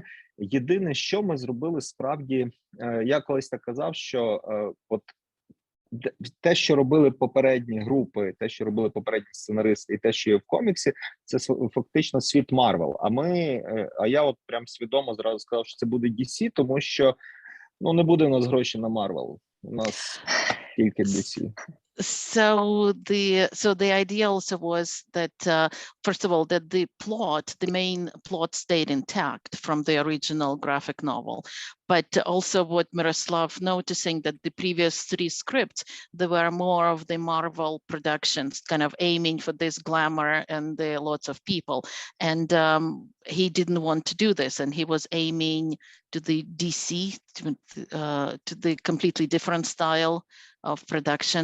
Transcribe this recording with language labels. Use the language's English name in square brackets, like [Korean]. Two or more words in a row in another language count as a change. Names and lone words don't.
[Ukrainian] Єдине, що ми зробили справді, я колись так казав, що от те, що робили попередні групи, те, що робили попередні сценаристи, і те, що є в коміксі, це фактично світ Марвел. А я от прям свідомо зразу сказав, що це буде DC, тому що не буде у нас гроші на Марвел. У нас тільки DC. [English] So the idea also was that first of all that the main plot stayed intact from the original graphic novel, but also what Myroslav noticing that the previous 3 scripts, they were more of the Marvel productions, kind of aiming for this glamour and lots of people, and he didn't want to do this, and he was aiming to the DC, to the completely different style of production.